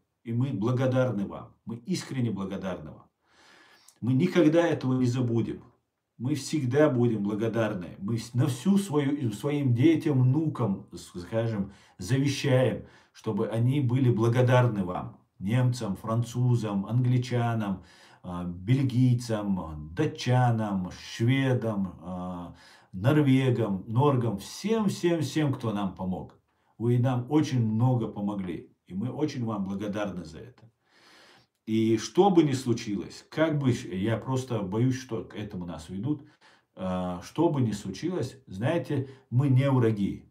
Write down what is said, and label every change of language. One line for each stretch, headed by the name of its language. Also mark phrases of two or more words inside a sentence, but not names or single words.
Russian: И мы благодарны вам, мы искренне благодарны вам. Мы никогда этого не забудем. Мы всегда будем благодарны. Мы на своим детям, внукам, скажем, завещаем, чтобы они были благодарны вам. Немцам, французам, англичанам, бельгийцам, датчанам, шведам, норвегам, норгам, всем, кто нам помог. Вы нам очень много помогли. И мы очень вам благодарны за это. И что бы ни случилось, как бы, я просто боюсь, что к этому нас ведут, что бы ни случилось, знаете, мы не враги.